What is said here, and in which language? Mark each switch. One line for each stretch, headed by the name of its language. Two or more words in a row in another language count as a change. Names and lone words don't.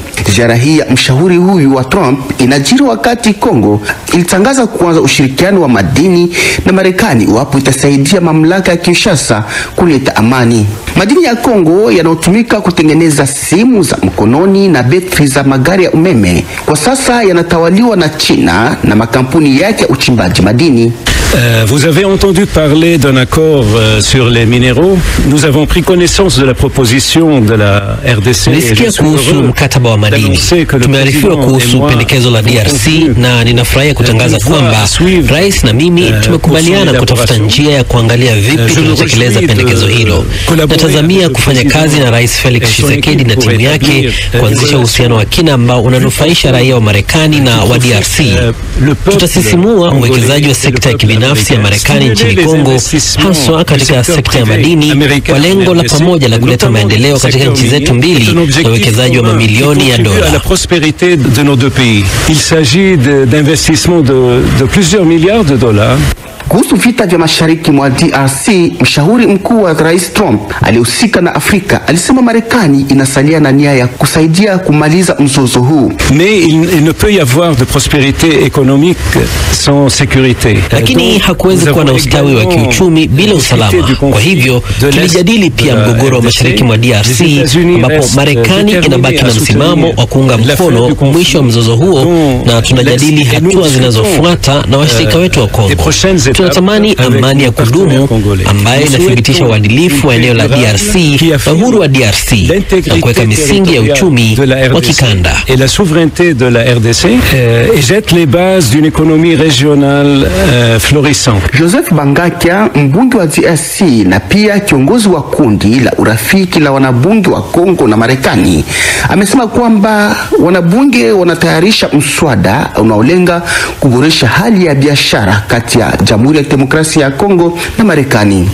Swahili: Ziara hii ya mshauri huyu wa Trump inajiri wakati Kongo ilitangaza kuanza ushirikiano wa madini na Marekani iwapo itasaidia mamlaka ya Kinshasa kuleta amani. Madini ya Kongo yanayotumika kutengeneza simu za mkononi na betri za magari ya umeme kwa sasa yanatawaliwa na China na makampuni yake ya uchimbaji madini.
French: Vous avez entendu parler d'un accord sur les minéraux. Nous avons pris connaissance de la proposition de la RDC.
Swahili: Nisikia kuhusu mkataba wa madini. Tumearifiwa kuhusu pendekezo la DRC na ninafurahia kutangaza kwamba rais na mimi tumekubaliana kutafuta njia ya kuangalia vipi tunatekeleza pendekezo hilo. Natazamia kufanya kazi na Rais Felix Tshisekedi na timu yake kuanzisha uhusiano wa kina ambao unanufaisha raia wa Marekani na wa DRC. Tutasisimua uwekezaji wa sekta ya kibinafsi ya Marekani nchini Kongo, haswa katika sekta ya madini, kwa lengo la pamoja la kuleta maendeleo katika nchi zetu mbili na uwekezaji wa mamilioni ya dola.
French: La prospérité de nos deux pays. Il s'agit d'investissements de plusieurs milliards de dollars.
Swahili: Kuhusu vita vya mashariki mwa DRC, mshauri mkuu wa rais Trump aliyehusika na Afrika alisema Marekani inasalia na nia ya kusaidia kumaliza mzozo huu.
French: Mais il ne peut y avoir de prospérité économique sans sécurité.
Swahili: Lakini hakuwezi kuwa na ustawi wa kiuchumi bila usalama. Kwa hivyo tulijadili pia mgogoro wa mashariki mwa DRC ambapo Marekani inabaki na msimamo wa kuunga mkono mwisho wa mzozo huo, na tunajadili hatua zinazofuata na washirika wetu wa Kongo. Tunatamani amani ya kudumu ambayo inathibitisha uadilifu wa eneo la DRC na uhuru wa DRC na kuweka misingi ya uchumi wa kikanda.
French: Et la souveraineté de la RDC et jette les bases d'une économie régionale florissante.
Swahili: Joseph Bangakia, mbunge wa DRC na pia kiongozi wa kundi la urafiki la wanabunge wa Kongo na Marekani, amesema kwamba wanabunge wanatayarisha mswada unaolenga kuboresha hali ya biashara kati ya Jamhuri ya Kidemokrasia ya Kongo na Marekani.